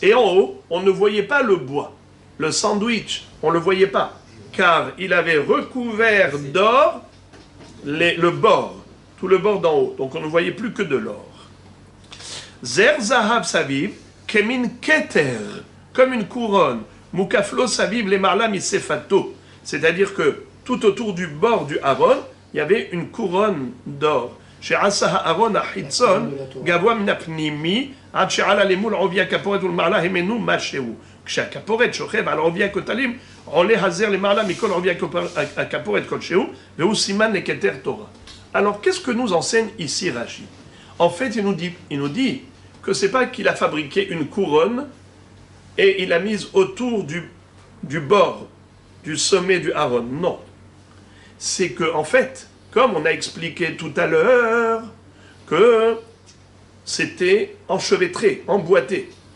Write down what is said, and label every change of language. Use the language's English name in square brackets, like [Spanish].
[French] Et en haut, on ne voyait pas le bois, le sandwich, on ne le voyait pas, car il avait recouvert d'or le bord, tout le bord d'en haut. Donc on ne voyait plus que de l'or. [Hebrew] Zer zahav saviv, kemin keter, [French] comme une couronne, [Hebrew] mukaflo saviv le marla misefato. [French] C'est-à-dire que tout autour du bord du Aaron, il y avait une couronne d'or. [Hebrew] שעשה הארון החיצון גבוה מן הפנימי עד שעלה למול עובי הכפורת ולמעלה המנו משהו. כשהכפורת שוכב על עובי הכותלים עולה הזר למעלה מכל עובי הכפורת כלשהו והוא סימן לכתר תורה. [French] Alors qu'est-ce que nous enseigne ici Rashi? En fait il nous dit que c'est pas qu'il a fabriqué une couronne et il l'a mise autour du bord, du sommet du Aaron. Non. C'est que en fait, comme on a expliqué tout à l'heure, que c'était enchevêtré, emboîté.